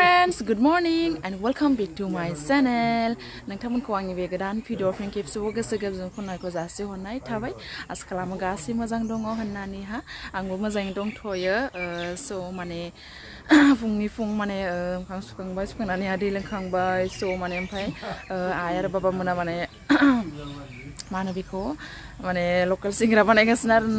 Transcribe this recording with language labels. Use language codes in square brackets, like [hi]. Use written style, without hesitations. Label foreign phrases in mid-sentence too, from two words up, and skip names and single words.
[en] friends, good morning and welcome back to my channel. [brx] नोंथांमोनखौ आंनि बे गोदान भिडिअ फिन खेबसेबाव गोसो गोरबोजों खुलुमनायखौ जासिहरनाय थाबाय। आसा खालामो गासै मोजां दङ होननानैहा आंबो मोजाङै दंथ'यो। स' माने फुंनि फुं माने ओंखाम सुखांबाय, सुखांनानै दै लोंखांबाय। स' माने ओमफ्राय आइ आरो बाबा मोना माने मा होनो बेखौ माने लकेल सिंग्रा बानायगासिनो आरोना।